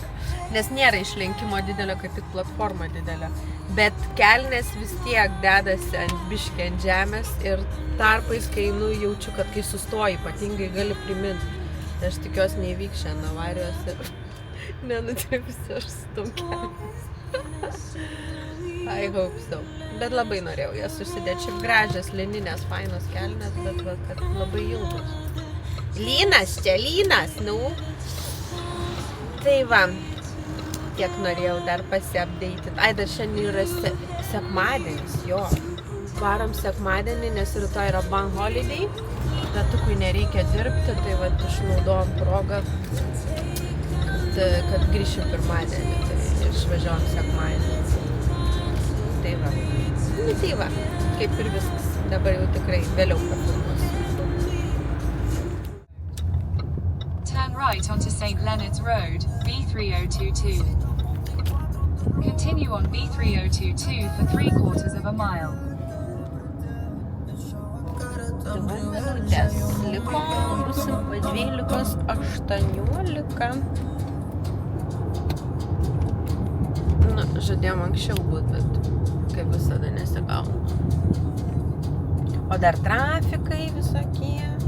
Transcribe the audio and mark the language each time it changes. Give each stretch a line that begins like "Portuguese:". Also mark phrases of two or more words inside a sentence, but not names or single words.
Lithuanian: Nes nėra išlenkimo didelio, kad tik platforma didelė. Bet kelnės vis tiek dedasi ant biškį ant žemės ir tarpais, kai jaučiu, kad kai sustoji, ypatingai gali priminti. Aš tikiuosi neįvyks šiandien avarijos ir nenutripsiu aš su tom kelnės.
English: I hope so.
Lithuanian: Bet labai norėjau jas susidėti. Šiaip gražias, lininės, fainos kelnės, bet va, kad labai ilgos. Lynas čia, lynas, nu. Tai va, tiek norėjau dar pasiapdeitit. Ai, dar šiandien yra sekmadienis, jo. Varom sekmadienį, nes rytoj yra
English: bank holiday.
Lithuanian: Tatukui nereikia dirbti, tai va, išnaudojom progą, kad grįšim pirmadienį. Tai išvažiuojam sekmadienį. Tai va. Tai va, kaip ir viskas. Dabar jau tikrai vėliau pafilmuosiu.
English: Turn right onto St. Leonard's Road, B3022. Continue on B3022 for 3/4 of a mile.
Lithuanian: 2 minutės liko, busim po 12:18. Na, žadėjom anksčiau būt, bet kaip visada nesigauna. O dar trafikai visokie.